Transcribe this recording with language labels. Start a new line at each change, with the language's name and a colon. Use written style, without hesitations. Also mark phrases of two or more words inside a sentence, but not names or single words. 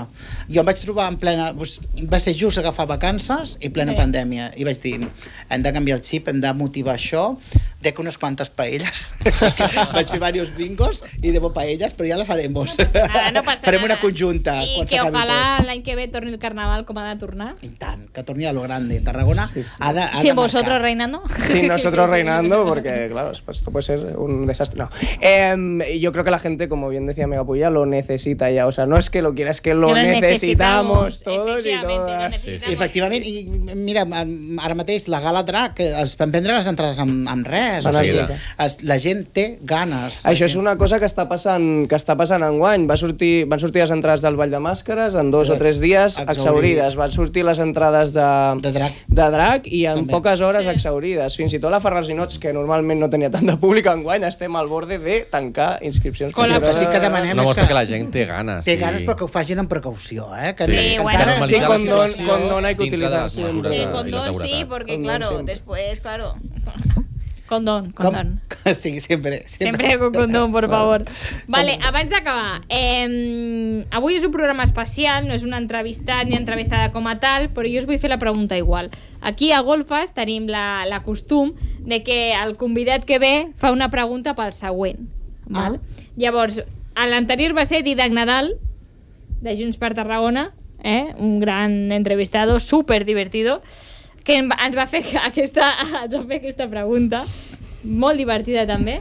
Catalan: Jo em vaig trobar en plena... Va ser just agafar vacances i plena pandèmia i vaig dir, hem de canviar el xip, hem de motivar això. Dec unes quantes paelles. Vaig fer diversos bingos i debo paelles, però ja les haremos. No passa Farem una conjunta. I que ojalà l'any que ve torni el carnaval com ha de tornar. I tant, que torni
Spanish: a lo grande.
Catalan: Tarragona ha de
Spanish: Sí, vosotros reinando. Sí, nosotros reinando, porque claro, esto puede ser un desastre. No. Yo creo que la gente, como bien decía Megapulla, lo necesita ya. O sea, no es que lo quiera, es que lo necesitamos todos
Catalan: i totes. Efectivament, i mira, ara mateix la Gala Drac, es van vendre les entrades amb res. La gent té ganes. Això és una cosa que està passant enguany. Van sortir les entrades del Ball de Màscares en 2 o 3 dies exaurides. Van sortir les entrades de Drac i en poques hores exaurides. Fins i tot la Ferrars-i-Nots, que normalment no tenia tant de públic enguany, estem
Spanish: al borde
Catalan: de tancar inscripcions. Sí que demanem no mostra que la gent té ganes. Té ganes però que ho facin amb precaució.
Spanish: Sí, condona y que utilizar siempre. Sí, condón sí, porque claro, después, claro... Condón.
Catalan: Sí, sempre
Spanish: con condón, por favor.
Catalan: Vale, abans d'acabar, avui és un programa especial, no és una entrevista ni entrevistada com a tal, però jo us vull fer la pregunta igual. Aquí a Golfes tenim la costum de que el convidat que ve fa una pregunta pel següent. Val? Llavors, l'anterior va ser Didac Nadal, de Junts per Tarragona, un gran entrevistador,
Spanish: súper divertido,
Catalan: que ens va fer aquesta pregunta, molt divertida també.